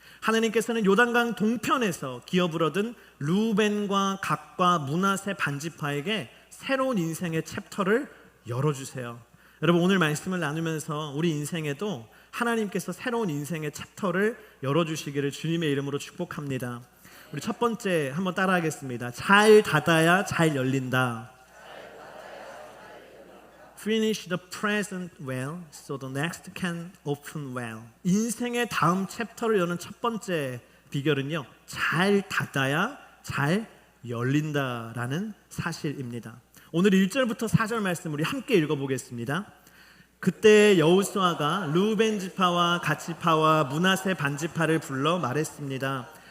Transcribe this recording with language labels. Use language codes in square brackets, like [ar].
[ko] 하나님께서는 요단강 동편에서 기업을 얻은 루벤과 갓과 므낫세 반지파에게 새로운 인생의 챕터를 열어주세요. 여러분 오늘 말씀을 나누면서 우리 인생에도 하나님께서 새로운 인생의 챕터를 열어주시기를 주님의 이름으로 축복합니다. 우리 첫 번째 한번 따라하겠습니다. 잘 닫아야 잘 열린다. [en] Finish the present well, so the next can open well. [ko] 인생의 다음 챕터를 여는 첫 번째 비결은요, 잘 닫아야 잘 열린다라는 사실입니다. 오늘 1절부터 4절 말씀 우리 함께 읽어보겠습니다. 그때 여호수아가 르우벤 지파와 갓 지파와 므낫세 반 지파를 불러 말했습니다.